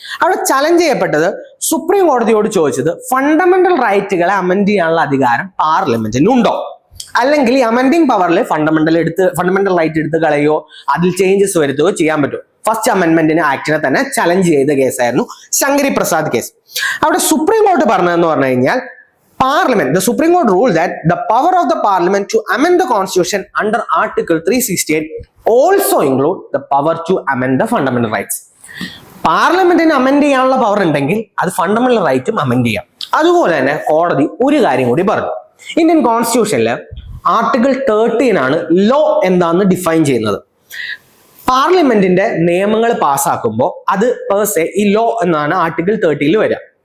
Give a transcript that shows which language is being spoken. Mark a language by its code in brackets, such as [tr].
[ml] അവിടെ ചലഞ്ച് ചെയ്യപ്പെട്ടത് സുപ്രീം കോടതിയോട് ചോദിച്ചത് ഫണ്ടമെന്റൽ റൈറ്റുകളെ അമെൻഡ് ചെയ്യാനുള്ള അധികാരം പാർലമെന്റിന് ഉണ്ടോ, അല്ലെങ്കിൽ ഈ അമെൻഡിങ് പവറിൽ ഫണ്ടമെന്റൽ റൈറ്റ് എടുത്ത് കളയോ അതിൽ ചേഞ്ചസ് വരുത്തുകയോ ചെയ്യാൻ പറ്റുമോ? ഫസ്റ്റ് അമെൻമെന്റിന് ആക്ടിനെ തന്നെ ചലഞ്ച് ചെയ്ത കേസായിരുന്നു ശങ്കരി പ്രസാദ് കേസ്. അവിടെ സുപ്രീം കോടതി പറഞ്ഞതെന്ന് പറഞ്ഞു കഴിഞ്ഞാൽ [en] Parliament, the Supreme Court ruled that the power of the Parliament to amend the Constitution under Article 368 also include the power to amend the fundamental rights. [ml] പാർലമെന്റിന് അമെൻഡ് ചെയ്യാനുള്ള power ഉണ്ടെങ്കിൽ അത് ഫണ്ടമെന്റൽ റൈറ്റും അമെൻഡ് ചെയ്യാം. അതുപോലെ തന്നെ കോടതി ഒരു കാര്യം കൂടി പറഞ്ഞു. ഇന്ത്യൻ കോൺസ്റ്റിറ്റ്യൂഷനിൽ ആർട്ടിക്കിൾ 13 ആണ് ലോ എന്താന്ന് ഡിഫൈൻ ചെയ്യുന്നത്. പാർലമെന്റിന്റെ നിയമങ്ങൾ പാസ്സാക്കുമ്പോൾ അത് പേഴ്സെ ഈ ലോ എന്നാണ് ആർട്ടിക്കിൾ 13 വരിക.